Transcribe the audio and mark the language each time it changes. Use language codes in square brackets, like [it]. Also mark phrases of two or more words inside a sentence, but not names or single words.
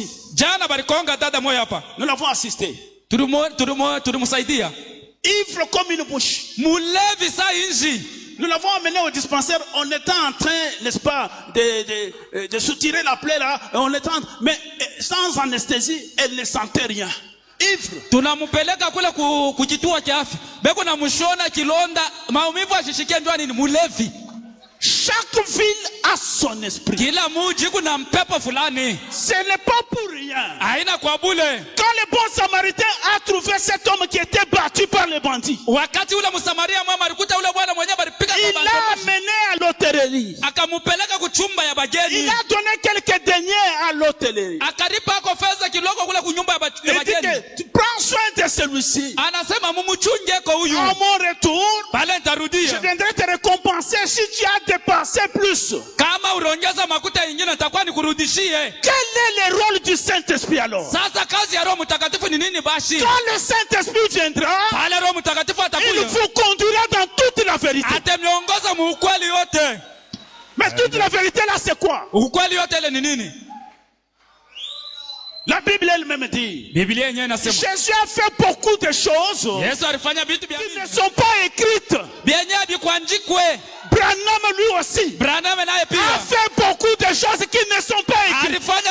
[fr] Nous l'avons assisté. Ivre comme une bouche. Nous l'avons amené au dispensaire. On était en train, n'est-ce pas, de soutirer la plaie là. Mais sans anesthésie, elle ne sentait rien. Ivre. [sw] Tunamupeleka kule kujituo cha afya. Beko na mshona kilonda, maumivu ashishikia ndani ni mulevi. [fr] Chaque ville a son esprit. [sw] Kila mji kuna mpepo fulani. [fr] Ce n'est pas pour rien. [sw] Haina kwa bule. [fr] Quand le bon samaritain a trouvé cet homme qui était battu par les bandits, [sw] wakati ule msamaria mwema alikuta ule bwana mwenyewe alipiga kwa [fr] bandits, il l'a amené à l'hôtellerie. [sw] Akamupeleka kuchumba ya bageni. [fr] Il a donné quelques deniers à l'hôtellerie. [sw] Akalipa kwa fedha kidogo kule kunyumba ya bageni. [fr] Il dit que prends soin de celui-ci. [sw] Anasema mumuchunge kwa huyu. [fr] À mon retour, [sw] pale nitarudia. [fr] Je viendrai te récompenser si tu as dépensé plus. [sw] Kama unaongeza makuta ingine nitakuwa nikurudishie. [fr] Quel est le rôle du Saint-Esprit alors? [sw] Sasa kazi ya Roho Mtakatifu ni nini basi? [fr] Quand le Saint-Esprit viendra, [sw] pale Roho Mtakatifu atakuja. [fr] Il vous conduira dans toute la vérité. [sw] Atamiongoza mu ukweli yote. [fr] Mais toute la vérité là c'est quoi? [sw] Ukweli yote ile ni nini? [fr] La Bible elle-même dit, Jésus a fait beaucoup de choses qui ne sont pas écrites. Branham lui aussi a fait beaucoup de choses qui ne sont pas écrites.